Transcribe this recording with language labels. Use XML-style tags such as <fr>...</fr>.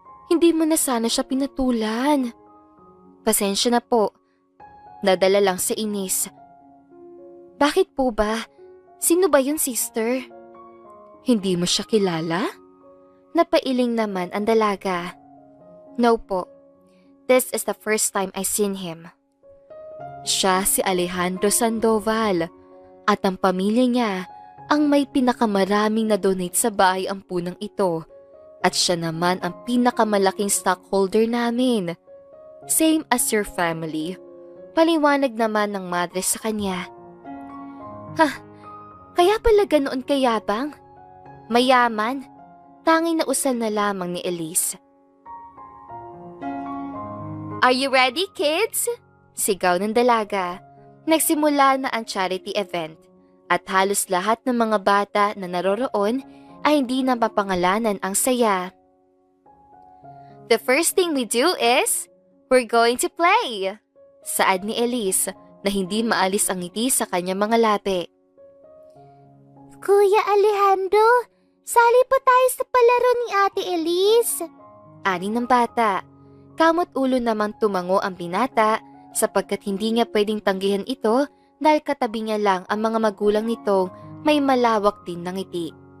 <tl>Hindi mo na sana siya pinatulan. Pasensya na po. Nadala lang sa inis. Bakit po ba? Sino ba yun, sister? Hindi mo siya kilala? Napailing naman ang dalaga. No po.</tl> <en>This is the first time I seen him.</en> <tl>Siya si Alejandro Sandoval, at ang pamilya niya ang may pinakamaraming na-donate sa bahay ampunang ito at siya naman ang pinakamalaking stockholder namin.</tl> <en>Same as your family.</en> <tl>Paliwanag naman ng madre sa kanya. Kaya pala ganoon kayabang? Mayaman? Tanging nausal na lamang ni Elise.</tl> <en>Are you ready, kids?</en> <tl>Sigaw ng dalaga. Nagsimula na ang charity event at halos lahat ng mga bata na naroroon ay hindi na mapangalanan ang saya.</tl> <en>The first thing we do is, we're going to play.</en> <tl>Saad ni Elise na hindi maalis ang ngiti sa kanyang mga labi. Kuya Alejandro, sali po tayo sa palaro ni Ate Elise. Ani ng bata. Kamot ulo namang tumango ang binata sapagkat hindi niya pwedeng tanggihan ito dahil katabi niya lang ang mga magulang nitong may malawak din ng ngiti.</tl>